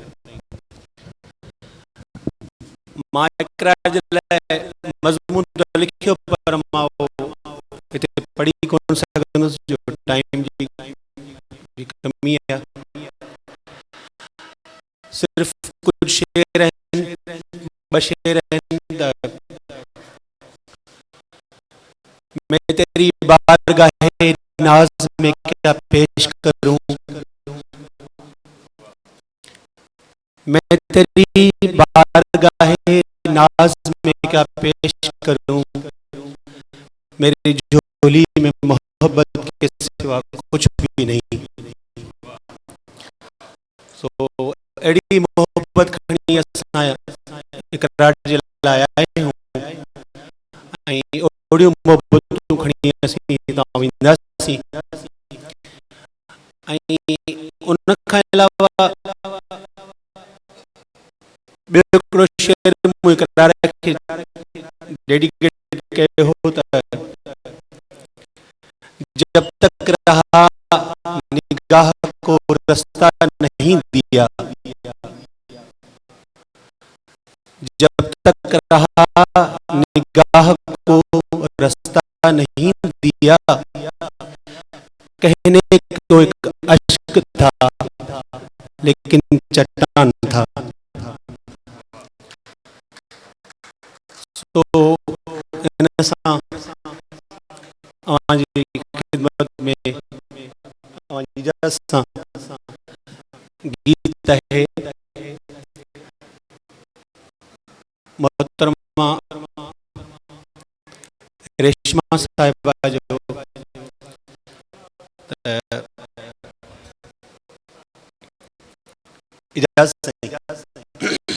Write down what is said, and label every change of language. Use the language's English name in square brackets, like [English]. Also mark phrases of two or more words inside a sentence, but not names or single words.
[Sindhi] मां इकरार जे लाइ मज़मून त लिखियो पर मां हिते पढ़ी कोन सघंदुसि जो टाइम जी कमी आहे. सिर्फ़ कुछ शेर आहिनि, ॿ शेर आहिनि. [Urdu] میں تیری بارگاہِ ناز میں کیا پیش کروں، میں تیری بارگاہِ ناز میں کیا پیش کروں، میری جھولی میں محبت کے سوا کچھ بھی نہیں. [Sindhi] सो एड़ी मोहब्बत खणी असां इकरार जे लाइ आया आहियूं ऐं ओड़ियूं मोहब्बतूं खणी असीं हितां वेंदासीं। ऐं उन खां अलावा ॿियो हिकिड़ो शेर मूं इकरार खे डेडिकेट कयो हो त [Urdu] جب تک رہا نگاہ کو راستہ نہیں دیا، جب تک رہا نگاہ کو راستہ نہیں دیا، کہنے کو ایک اشک تھا لیکن چٹان تھا. [Sindhi] तो इन सां अवांजी खिदमत में अवांजी इजाज़त सां गीत है मोहतरमा रेशमा साहिबा जो [Urdu] اجازت سے